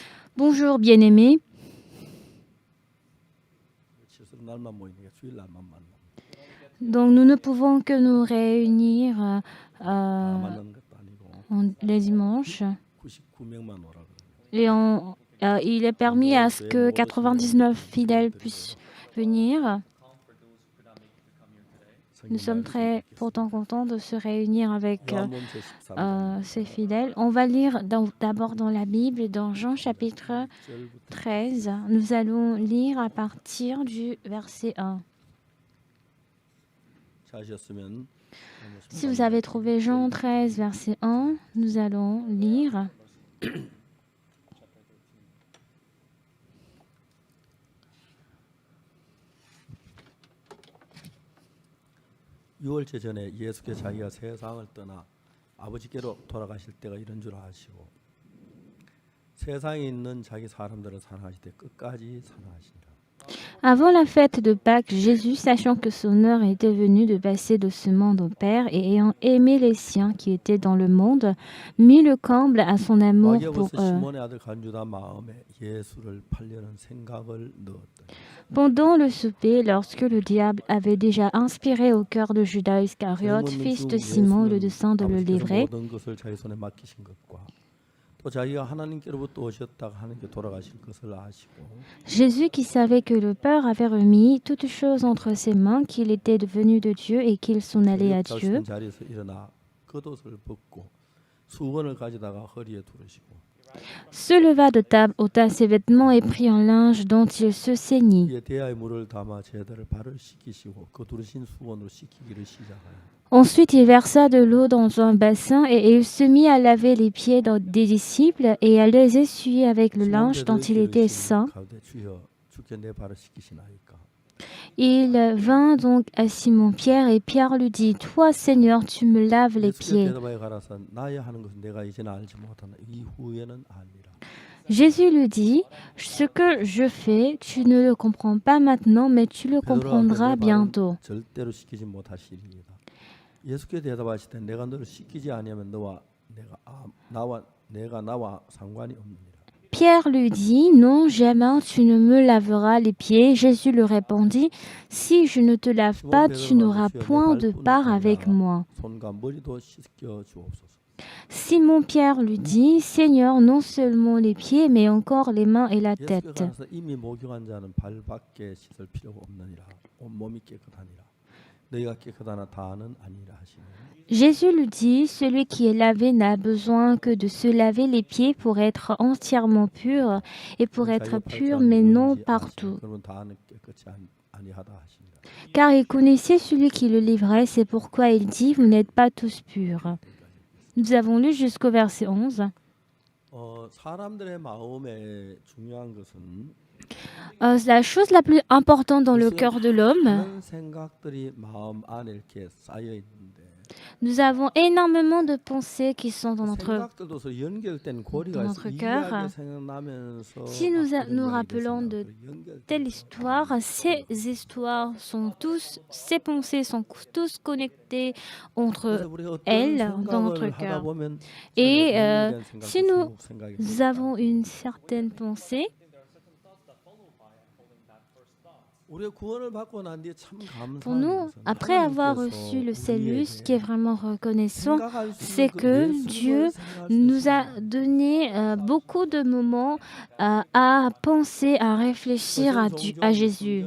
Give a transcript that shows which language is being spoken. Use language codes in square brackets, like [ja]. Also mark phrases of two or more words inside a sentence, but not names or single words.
[fr] Bonjour bien-aimés. [ko] 실수로 날만 모이니까 주일날만 만나. [fr] Donc nous ne pouvons que nous réunir [ko] 다 만나는 것도 아니고 [fr] les dimanches [ko] 99명만 오라 그래요. [fr] et il est permis à ce que 99 fidèles puissent venir. Nous sommes très pourtant contents de se réunir avec [ko] 요한복음 제13장 [fr] ces fidèles. On va lire d'abord dans la Bible, dans Jean chapitre 13. Nous allons lire à partir du verset 1. [ko] 찾으셨으면 [fr] Si vous avez trouvé Jean 13, verset 1, nous allons lire. [ko] 유월절 전에 예수께서 자기가 세상을 떠나 아버지께로 돌아가실 때가 이런 줄 아시고 세상에 있는 자기 사람들을 사랑하실 때 끝까지 사랑하시니라. [fr] Avant la fête de Pâques, Jésus, sachant que son heure était venue de passer de ce monde au Père et ayant aimé les siens qui étaient dans le monde, mit le comble à son amour pour [ko] 마귀로부터 [fr] eux. [ko] 시몬의 아들 간주다 마음에 예수를 팔려는 생각을 넣었더니 [fr] Pendant le souper, lorsque le diable avait déjà inspiré au cœur de Judas Iscariote, fils de Simon, le dessein de le [ko] 아버지께서 [fr] livrer, [ko] 모든 것을 자기 손에 맡기신 것과 또 자기가 하나님께로부터 오셨다가 하나님께 돌아가실 것을 아시고 [fr] Jésus, qui savait que le Père avait remis toutes choses entre ses mains, qu'il était devenu de Dieu et qu'il s'en allait à Dieu, [ko] 저녁 자리에서 일어나 겉옷을 벗고 수건을 가져다가 허리에 두르시고 [fr] se leva de table, ôta ses vêtements et prit un linge dont il se ceignit. [ko] 이에 대야에 물을 담아 제자를 발을 씻기시고 그 두르신 수건으로 씻기기를 시작하여 [fr] Ensuite, il versa de l'eau dans un bassin et il se mit à laver les pieds des disciples et à les essuyer avec le linge dont il était saint. [ko] 주여 주께 내 발을 씻기시나이까. [fr] Il vint donc à Simon-Pierre et Pierre lui dit, « Toi, Seigneur, tu me laves les pieds. » [ko] 대답하여 가라사 나의 하는 것은 내가 이제는 알지 못하나 이후에는 아니라. [fr] Jésus lui dit, « Ce que je fais, tu ne le comprends pas maintenant, mais tu le comprendras bientôt. » [ko] 절대로 씻기지 못하시리이다. 예수께 대답하시되 내가 너를 씻기지 아니하면 내가 나와 상관이 없느니라. [fr] Pierre lui dit, « Non, jamais tu ne me laveras les pieds. » Jésus lui répondit, « Si je ne te lave pas, tu n'auras point de part avec moi. » [ko] 손과 머리도 씻겨 주옵소서. [fr] Simon Pierre lui dit, « Seigneur, non seulement les pieds, mais encore les mains et la tête. » [ko] 예수께서 이미 목욕한 자는 발밖에 씻을 필요가 없느니라. 온 몸이 깨끗하니라. 너희가 깨끗하나 다는 아니라 하시니. [fr] Jésus lui dit, « Celui qui est lavé n'a besoin que de se laver les pieds pour être entièrement pur et pour être pur, mais non partout. [ko] 그러면 다는 깨끗이 아니하다 하시니라. [fr] Car il connaissait celui qui le livrait, c'est pourquoi il dit, vous n'êtes pas tous purs. » Nous avons lu jusqu'au verset 11. [ko] 사람들의 마음에 중요한 것은 [fr] La chose la plus importante dans le cœur de l'homme, [ko] 많은 생각들이 마음 안에 이렇게 쌓여 있는데 [fr] nous avons énormément de pensées qui sont dans notre [ko] 생각들도 연결된 고리가 있어. [fr] cœur. [ko] 이야기 생각나면서 [fr] Si nous rappelons de telle histoire, ces histoires sont tous, ces pensées sont tous connectées entre elles dans notre cœur. Et si nous avons une certaine pensée, pour nous, après avoir reçu le salut, ce qui est vraiment reconnaissant, c'est que Dieu nous a donné beaucoup de moments à penser, à réfléchir à Jésus.